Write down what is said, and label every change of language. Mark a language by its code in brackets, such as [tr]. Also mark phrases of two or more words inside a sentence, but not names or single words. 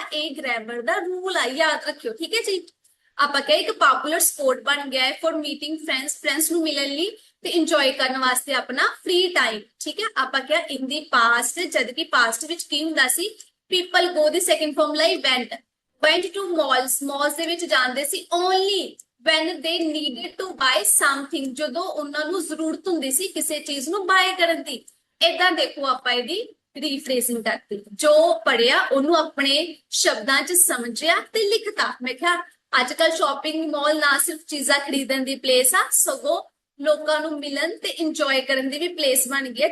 [pa] ਇਹ ਗ੍ਰਾਮਰ ਦਾ ਰੂਲ ਆ, ਯਾਦ ਰੱਖਿਓ। ਠੀਕ ਹੈ ਜੀ। ਆਪਾਂ ਕਹੇ ਇੱਕ [en] popular sport [pa] ਬਣ ਗਿਆ ਹੈ [en] for meeting friends, [pa] ਫਰੈਂਡਸ ਨੂੰ ਮਿਲਣ ਲਈ ਤੇ ਇੰਜੋਏ ਕਰਨ ਵਾਸਤੇ ਆਪਣਾ [en] free time. [pa] ਠੀਕ ਹੈ। ਆਪਾਂ ਕਿਹਾ [en] in the past, [pa] ਜਦ ਕਿ ਪਾਸਟ ਵਿੱਚ ਕੀ ਹੁੰਦਾ ਸੀ, [en] people go the second form [pa] ਲਈ [en] went to malls, [pa] malls ਦੇ ਵਿੱਚ ਜਾਂਦੇ ਸੀ [en] only when they needed to buy something, [pa] ਜਦੋਂ ਉਹਨਾਂ ਨੂੰ ਜ਼ਰੂਰਤ ਹੁੰਦੀ ਸੀ ਕਿਸੇ ਚੀਜ਼ ਨੂੰ ਬਾਏ ਕਰਨ ਦੀ। ਏਦਾਂ ਦੇਖੋ ਆਪਾਂ ਇਹਦੀ ਰੀਫਰੇਸਿੰਗ ਕਰਤੀ, ਜੋ ਪੜਿਆ ਉਹਨੂੰ ਆਪਣੇ ਸ਼ਬਦਾਂ 'ਚ ਸਮਝਿਆ ਤੇ ਲਿਖਤਾ। ਮੈਂ ਕਿਹਾ ਅੱਜ ਕੱਲ [en] shopping mall [pa] ਨਾ ਸਿਰਫ ਚੀਜ਼ਾਂ ਖਰੀਦਣ ਦੀ ਪਲੇਸ ਆ, ਸਗੋਂ ਲੋਕਾਂ ਨੂੰ ਮਿਲਣ ਤੇ ਇੰਜੋਏ ਕਰਨ ਦੀ ਵੀ ਪਲੇਸ ਬਣ ਗਈ ਹੈ।